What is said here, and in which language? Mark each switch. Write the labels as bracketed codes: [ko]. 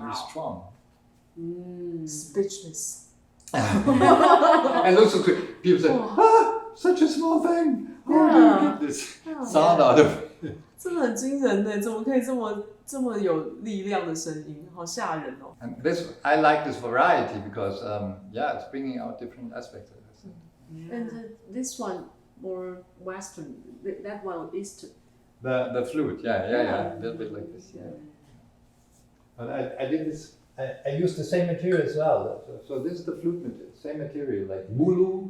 [en] Strong. Speechless. And also people say, such a small thing. How do you get this sound out of it? [zh] 真的很惊人呢，怎么可以这么有力量的声音，好吓人哦。 [en] And I like this variety because it's bringing out different aspects of it. And this one more Western, that one Eastern. The flute, a little bit like this. But I did this. I used the same material as well. So this is the flute material, same material, like bulu.